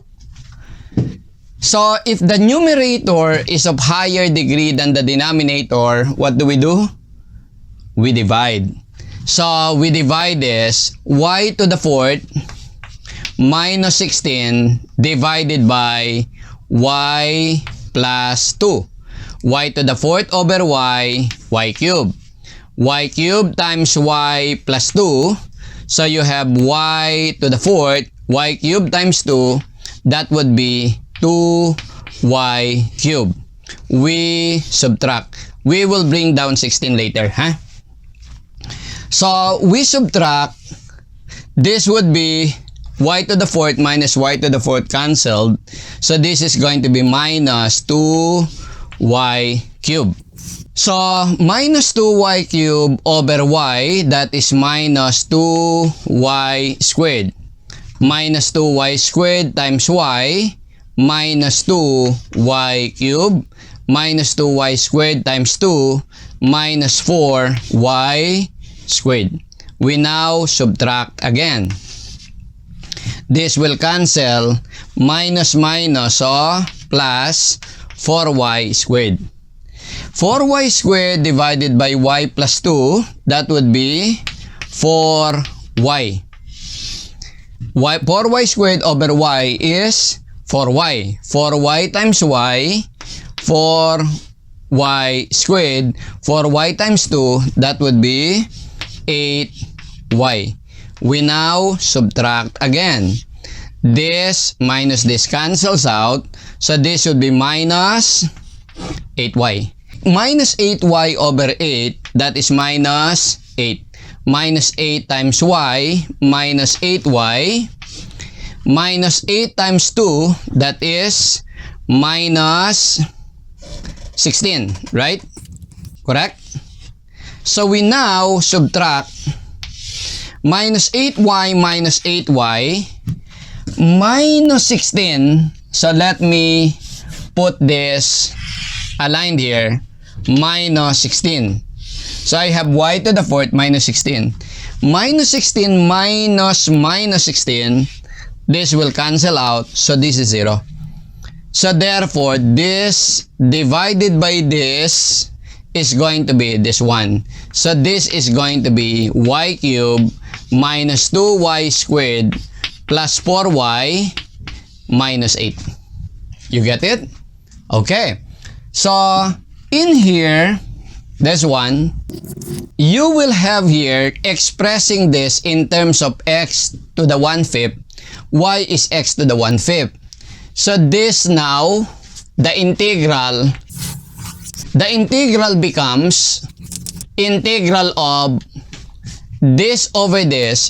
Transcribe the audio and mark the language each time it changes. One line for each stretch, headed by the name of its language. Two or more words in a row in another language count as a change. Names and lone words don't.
English: So, if the numerator is of higher degree than the denominator, what do? We divide. So, we divide this y to the fourth minus 16 divided by y plus 2. Y to the fourth over y cubed. Y cubed times y plus 2. So, you have y to the fourth, y cubed times 2. That would be 2y cubed. We subtract. We will bring down 16 later, huh? So, we subtract. This would be y to the fourth minus y to the fourth cancelled. So, this is going to be minus 2y cubed. So, minus 2y cubed over y, that is minus 2y squared. Minus 2y squared times y, minus 2y cubed, minus 2y squared times 2, minus 4y squared. We now subtract again. This will cancel. Minus minus, so plus 4y squared. 4y squared divided by y plus 2, that would be 4y. 4y squared over y is 4y. 4y times y, 4y squared, 4y times 2, that would be 8y. We now subtract again. This minus this cancels out. So this would be minus 8y. Minus 8y over 8, that is minus 8. Minus 8 times y, minus 8y. Minus 8 times 2, that is minus 16, right? Correct? So we now subtract minus 8y minus 8y minus 16. So let me put this aligned here, minus 16. So I have y to the fourth minus 16. Minus 16 minus minus 16, this will cancel out, so this is 0. So therefore, this divided by this is going to be this one. So this is going to be y cubed minus 2y squared plus 4y minus 8. You get it? Okay. So in here, this one, you will have here expressing this in terms of x to the 1/5. Y is x to the 1/5. So this now, the integral becomes integral of this over this.